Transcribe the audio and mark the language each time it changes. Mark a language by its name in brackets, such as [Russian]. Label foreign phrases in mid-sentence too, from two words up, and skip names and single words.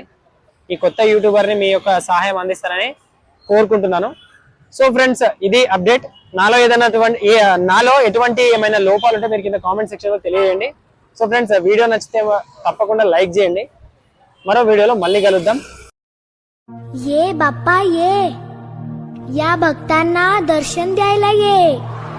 [Telugu] ఈ కొత్త యూట్యూబర్ ని మీ యొక్క సహాయం అందిస్తారని కోరుకుంటున్నాను. [English] so friends [Telugu] ఇది అప్డేట్. నాలో ఎటువంటి ఏమైనా లోపాలు ఉంటే మీరు కింద [English] comment section [Telugu] లో తెలియజేయండి. [English] so friends video [Telugu] నచ్చితే తప్పకుండా లైక్ చేయండి. మరో వీడియోలో మళ్ళీ కలుద్దాం. [Marathi] ये बाप्पा ये या भक्तांना दर्शन द्यायला ये.